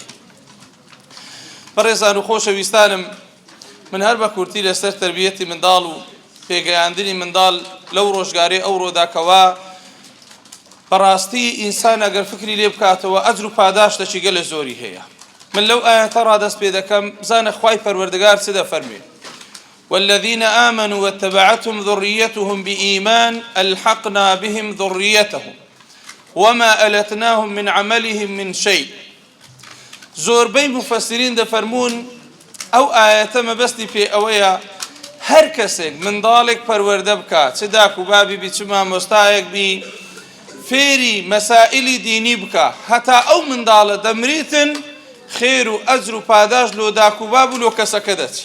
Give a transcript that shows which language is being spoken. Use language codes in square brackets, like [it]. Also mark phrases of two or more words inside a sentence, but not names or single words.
[ckb] بەڕێزان و خۆشەویستانم، من هەر بە کورتی لەسەر تەربیەتی منداڵ و پێگەیاندنی منداڵ لەو ڕۆژگارەی ئەو ڕۆداکەوە بەڕاستی ئینسان ئەگەر فکری لێ بکاتەوە ئەجر و پاداش دەچی گەلە زۆری هەیە. من لەو ئاەتە ڕادەست پێ دەکەم، بزانە خوای پەروەردگار چ دەفەرمێ: [ar] والذين آمنوا واتبعتهم ذريتهم بإيمان ألحقنا بهم ذريتهم وما ألتناهم من عملهم من شيء. [ckb] زۆربەی مفەسرین دەفەرمون ئەو ئاەتە مەبەستی پێ ئەوەیە هەر کەسێک منداڵێک پەروەردە بکات، چ داک و بابی بی، چ مامۆستایەک بی، فێری مەسائلی دینی بکە، هەتا ئەو منداڵە دەمریتن خێر و ئەجر و پاداش لۆ داک و باب و لۆ کەسەکە دەچی.